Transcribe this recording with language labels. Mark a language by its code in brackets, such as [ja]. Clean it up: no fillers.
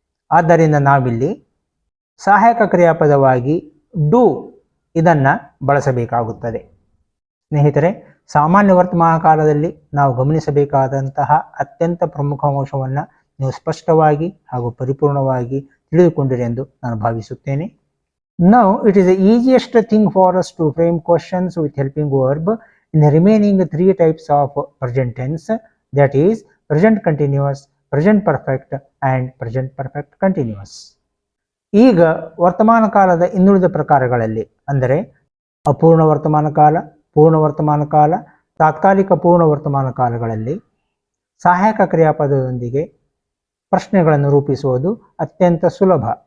[kn] ಆದ್ದರಿಂದ ನಾವಿಲ್ಲಿ ಸಹಾಯಕ ಕ್ರಿಯಾಪದವಾಗಿ ಡೂ ಇದನ್ನು ಬಳಸಬೇಕಾಗುತ್ತದೆ. ಸ್ನೇಹಿತರೆ, ಸಾಮಾನ್ಯ ವರ್ತಮಾನ ಕಾಲದಲ್ಲಿ ನಾವು ಗಮನಿಸಬೇಕಾದಂತಹ ಅತ್ಯಂತ ಪ್ರಮುಖ ಅಂಶವನ್ನು ನೀವು ಸ್ಪಷ್ಟವಾಗಿ ಹಾಗೂ ಪರಿಪೂರ್ಣವಾಗಿ ತಿಳಿದುಕೊಂಡಿರಿ ಎಂದು ನಾನು ಭಾವಿಸುತ್ತೇನೆ. [en] Now it is the easiest thing for us to frame questions with helping verb in the remaining 3 types of present tense, that is present continuous, present perfect and present perfect continuous. [kn] ಈಗ ವರ್ತಮಾನ ಕಾಲದ ಇನ್ನುಳಿದ ಪ್ರಕಾರಗಳಲ್ಲಿ ಅಂದರೆ ಅಪೂರ್ಣ ವರ್ತಮಾನ ಕಾಲ, ಪೂರ್ಣ ವರ್ತಮಾನ ಕಾಲ, ತಾತ್ಕಾಲಿಕ ಪೂರ್ಣ ವರ್ತಮಾನ ಕಾಲಗಳಲ್ಲಿ ಸಹಾಯಕ ಕ್ರಿಯಾಪದದೊಂದಿಗೆ ಪ್ರಶ್ನೆಗಳನ್ನು ರೂಪಿಸುವುದು ಅತ್ಯಂತ ಸುಲಭ.